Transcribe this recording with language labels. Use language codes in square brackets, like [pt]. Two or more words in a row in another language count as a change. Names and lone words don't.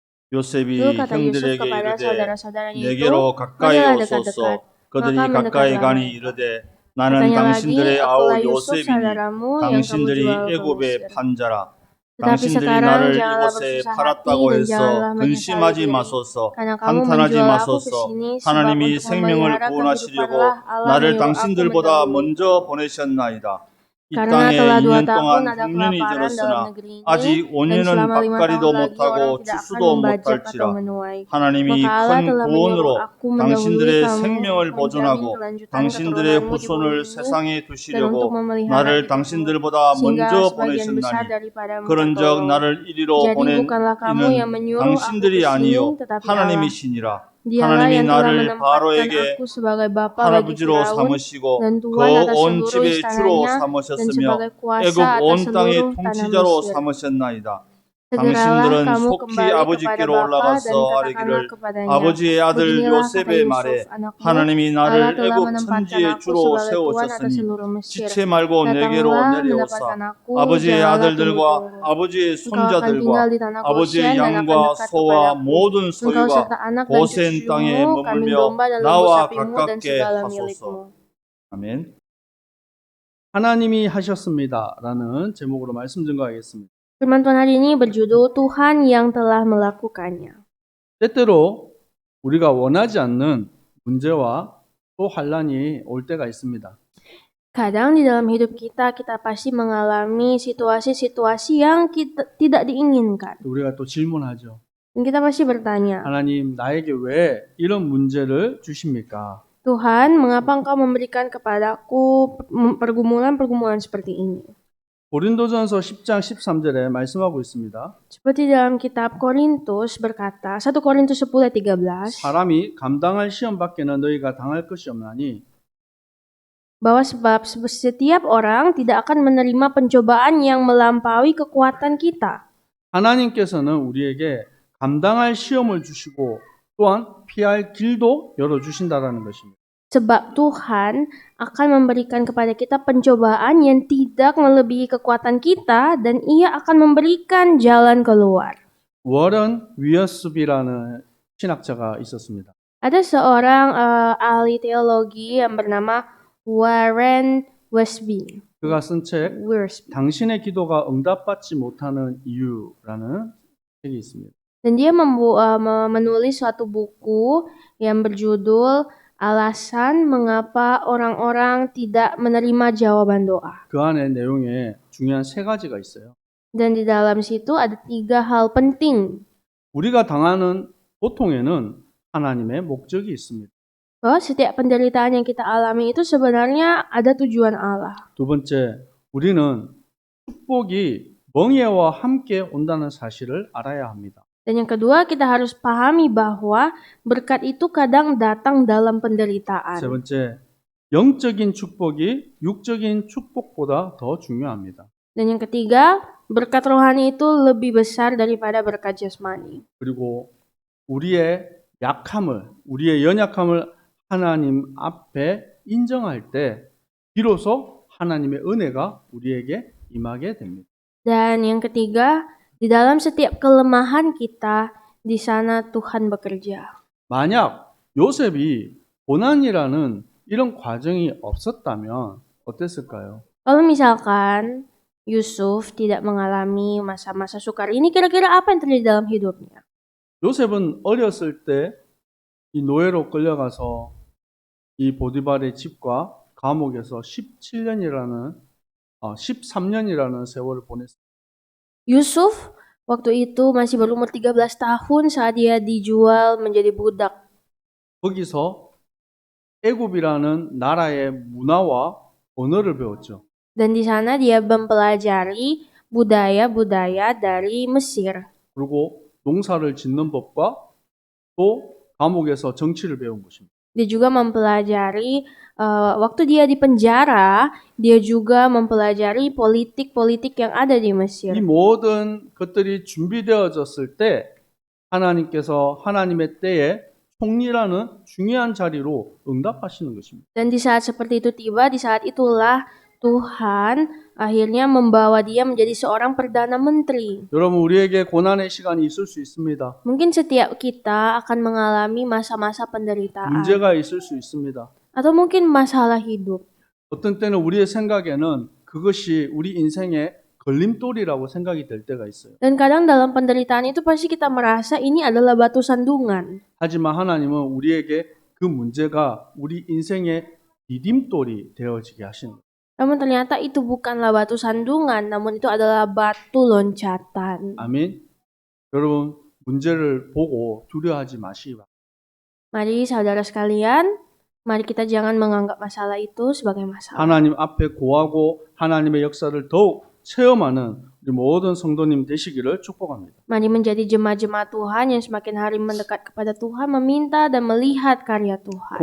[ko] 요셉이 [id] Lalu kata Yusuf [ko] 형들에게 [id] kepada [ko] 이르되 [id] saudara-saudaranya itu, [ko] 내게로 가까이 [id] marilah [ko] 오소서. [id] dekat-dekat. [ko] 그들이 [id] Maka [ko] 가까이 [id] mendekatlah [ko] 가니 [id] mereka. [ko] 이르되 나는 [id] Katanya lagi, [ko] 당신들의 [id] akulah [ko] 아우 [id] Yusuf [ko] 요셉이니 [id] saudaramu yang kamu [ko] 당신들이 [id] jual ke [ko] 애굽에 [id] Mesir. [ko] 판자라. [id] Tetapi [ko] 당신들이 [id] sekarang [ko] 나를 [id] janganlah [ko] 이곳에 [id] bersusah hati [ko] 팔았다고 [id] dan [ko] 해서 [id] janganlah menyesali [ko] 근심하지 [id] diri. [ko] 마소서. [id] Karena kamu [ko] 한탄하지 [id] menjual aku ke [ko] 마소서. [id] sini sebab [ko] 하나님이 [id] untuk [ko] 생명을 [id] memelihara [ko] 구원하시려고 [id] kehidupanlah Allah [ko] 나를 [id] menyuruh aku [ko] 당신들보다 [id] mendahului. [ko] 먼저 보내셨나이다. 이 [id] Karena [ko] 땅에 [id] telah 2 [ko] 2년 [id] tahun [ko] 동안 [id] ada [ko] 흉년이 [id] kelaparan dalam [ko] 들었으나 [id] negeri ini, [ko] 아직 [id] dan [ko] 5년은 [id] selama 5 tahun [ko] 밭가리도 [id] lagi orang [ko] 못하고 [id] tidak akan [ko] 추수도 [id] membajak atau [ko] 못할지라. [id] menuai. [ko] 하나님이 [id] Maka Allah [ko] 큰 [id] telah [ko] 구원으로 [id] menyuruh aku mendahului [ko] 당신들의 [id] kamu, [ko] 생명을 [id] menjamin [ko] 보존하고 [id] kelanjutan [ko] 당신들의 [id] keturunanmu di [ko] 후손을 [id] bumi ini, [ko] 세상에 [id] dan untuk [ko] 두시려고 [id] memelihara [ko] 나를 [id] hidupmu, [ko] 당신들보다 [id] sehingga [ko] 먼저 [id] sebagian besar [ko] 보내셨나니 [id] daripadamu [ko] 그런즉 [id] tertolong. [ko] 나를 이리로 [id] Jadi [ko] 보낸 [id] bukanlah kamu yang [ko] 이는 [id] menyuruh aku ke [ko] 당신들이 [id] sini, [ko] 아니요 [id] tetapi Allah. [ko] 하나님이시니라. [id] Dialah [ko] 하나님이 [id] yang telah [ko] 나를 [id] menempatkan [ko] 바로에게 [id] aku sebagai bapa bagi [ko] 할아버지로 [id] Firaun [ko] 삼으시고 [id] dan [ko] 그 [id] tuan atas [ko] 온 [id] seluruh [ko] 집의 주로 [id] istananya dan [ko] 삼으셨으며 [id] sebagai [ko] 애굽 [id] kuasa atas [ko] 온 땅의 [id] seluruh tanah [ko] 통치자로 [id] Mesir. [ko] 삼으셨나이다. [id] Segeralah [ko] 당신들은 [id] kamu [ko] 속히 [id] kembali kepada [ko] 아버지께로 [id] bapa dan [ko] 올라가서 [id] katakanlah [ko] 아뢰기를 [id] kepadanya, [ko] 아버지의 아들 [id] beginilah kata [ko] 요셉의 [id] Yusuf [ko] 말에 [id] anakmu, [ko] 하나님이 [id] Allah [ko] 나를 [id] telah [ko] 애굽 [id] menempatkan [ko] 천지의 [id] aku [ko] 주로 [id] sebagai tuan atas [ko] 세우셨으니 [id] seluruh Mesir. [ko] 지체 말고 내게로 [id] Datanglah [ko] 내려오사 [id] mendapatkan aku, [ko] 아버지의 [id] janganlah [ko] 아들들과 [id] tunggu-tunggu. [ko] 아버지의 [id] Engkau akan tinggal [ko] 손자들과 [id] di tanah [ko] 아버지의 [id] Goshen dan akan [ko] 양과 [id] dekat [ko] 소와 [id] kepadaku. [ko] 모든 [id] Engkau serta [ko] 소유가 [id] anak dan [ko] 고센 땅에 [id] cucumu, kambing [ko] 머물며 [id] domba dan lembu [ko] 나와 [id] sapimu dan [ko] 가깝게 [id] segala [ko] 하소서. [id] milikmu. [ko] 아멘. 하나님이 하셨습니다. 라는 제목으로 말씀 증거하겠습니다. [id] Firman Tuhan hari ini berjudul Tuhan yang telah melakukannya. [ko] 때때로 우리가 원하지 않는 문제와 또 환란이 올 때가 있습니다. [id] Kadang di dalam hidup kita pasti mengalami situasi-situasi yang kita tidak diinginkan. [ko] 우리가 또 질문하죠. [id] Dan kita pasti bertanya, [ko] 하나님, 나에게 왜 이런 문제를 주십니까? [id] Tuhan, mengapa Engkau memberikan kepadaku pergumulan-pergumulan seperti ini? [ko] 고린도전서 10장 13절에 말씀하고 있습니다. [id] Seperti dalam kitab Korintus berkata, 1 Korintus 10 ayat 13, [ko] 사람이 감당할 시험 밖에는 너희가 당할 것이 없나니 [id] bahwa sebab setiap orang tidak akan menerima pencobaan yang melampaui kekuatan kita. [ko] 하나님께서는 우리에게 감당할 시험을 주시고 또한 피할 길도 열어주신다라는 것입니다. [id] Sebab Tuhan akan memberikan kepada kita pencobaan yang tidak melebihi kekuatan kita dan Ia akan memberikan jalan keluar. [ko] 워런 위어스비라는 신학자가 있었습니다. [id] Ada seorang ahli teologi yang bernama Warren Wiersbe. [ko] 그가 쓴 책 당신의 기도가 응답받지 못하는 이유라는 책이 있습니다. [id] Dan dia menulis suatu buku yang berjudul Alasan Mengapa Orang-orang Tidak Menerima Jawaban Doa. [ko] 그 안에 내용에 중요한 3가지가 있어요. [id] Dan di dalam situ ada 3 hal penting. [ko] 우리가 당하는 고통에는 하나님의 목적이 있습니다. [id] Bahwa setiap penderitaan yang kita alami itu sebenarnya ada tujuan Allah. [ko] 두 번째, 우리는 축복이 멍에와 함께 온다는 사실을 알아야 합니다. [id] Dan yang kedua, kita harus pahami bahwa berkat itu kadang datang dalam penderitaan. [ko] 세 번째, 영적인 축복이 육적인 축복보다 더 중요합니다. [id] Dan yang ketiga, berkat rohani itu lebih besar daripada berkat jasmani. [ko] 그리고 우리의 약함을, 우리의 연약함을 하나님 앞에 인정할 때 비로소 하나님의 은혜가 우리에게 임하게 됩니다. [id] Dan yang ketiga, di dalam setiap kelemahan kita, di sana Tuhan bekerja. [ko] 만약 요셉이 고난이라는 이런 과정이 없었다면 어땠을까요? [id] Kalau misalkan Yusuf tidak mengalami masa-masa sukar ini, kira-kira apa yang terjadi dalam hidupnya? [ko] 요셉은 어렸을 때 이 노예로 끌려가서 이 보디발의 집과 감옥에서 13년이라는 세월을 보냈습니다. [id] Yusuf waktu itu masih berumur 13 tahun saat dia dijual menjadi budak. [ko] 거기서 애굽이라는 나라의 문화와 언어를 배웠죠. [id] Dan di sana dia mempelajari budaya-budaya dari Mesir. [ko] 그리고 농사를 짓는 법과 또 감옥에서 정치를 배운 것입니다. [id] Dia juga mempelajari waktu dia di penjara, dia juga mempelajari politik-politik yang ada di Mesir. [ko] 이 모든 것들이 준비되어졌을 때 하나님께서 하나님의 때에 총리라는 중요한 자리로 응답하시는 것입니다. [id] Dan di saat seperti itu tiba, di saat itulah Tuhan akhirnya membawa dia menjadi seorang perdana menteri. [ko] 여러분, 우리에게 고난의 시간이 있을 수 있습니다. [id] Mungkin setiap kita akan mengalami masa-masa penderitaan [ko] 문제가 있을 수 있습니다. [id] atau mungkin masalah hidup. [ko] 어떤 때는 우리의 생각에는 그것이 우리 인생의 걸림돌이라고 생각이 될 때가 있어요. [id] Dan kadang dalam penderitaan itu pasti kita merasa ini adalah batu sandungan. [ko] 하지만 하나님은 우리에게 그 문제가 우리 인생의 디딤돌이 되어지게 하시는 거예요. [id] Namun ternyata itu bukanlah batu sandungan, namun itu adalah batu loncatan. [ko] 아멘. 여러분, 문제를 보고 두려워하지 마시기 바랍니다. [id] Mari saudara sekalian, mari kita jangan menganggap masalah itu sebagai masalah. [ko] 하나님 앞에 고하고 하나님의 역사를 더욱 체험하는 우리 모든 성도님 되시기를 축복합니다. [id] Mari menjadi jemaat-jemaat Tuhan yang semakin hari mendekat kepada Tuhan, meminta dan melihat karya Tuhan.